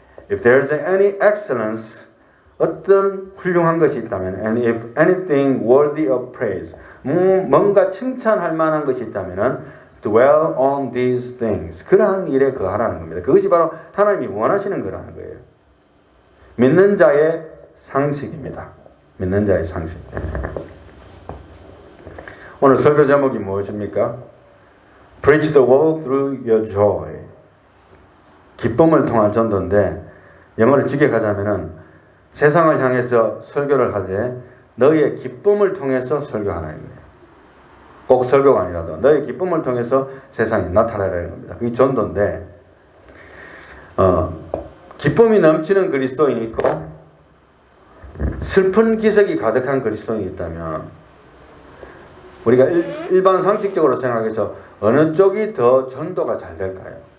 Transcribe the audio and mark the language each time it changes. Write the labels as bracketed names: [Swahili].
[English] if there is any excellence, [Korean] 어떤 훌륭한 것이 있다면 [English] and if anything worthy of praise, [Korean] 뭔가 칭찬할 만한 것이 있다면 [English] dwell on these things. [Korean] 그러한 일에 거하라는 겁니다. 그것이 바로 하나님이 원하시는 거라는 거예요. 믿는 자의 상식입니다. 믿는 자의 상식. 오늘 설교 제목이 무엇입니까? [English] Preach the world through your joy. [Korean] 기쁨을 통한 전도인데 영어를 직역하자면은 세상을 향해서 설교를 하되 너희의 기쁨을 통해서 설교하라는 거예요. 꼭 설교가 아니라도 너의 기쁨을 통해서 세상에 나타나라는 겁니다. 그게 전도인데 기쁨이 넘치는 그리스도인이 있고 슬픈 기색이 가득한 그리스도인이 있다면 우리가 일반 상식적으로 생각해서 어느 쪽이 더 전도가 잘 될까요?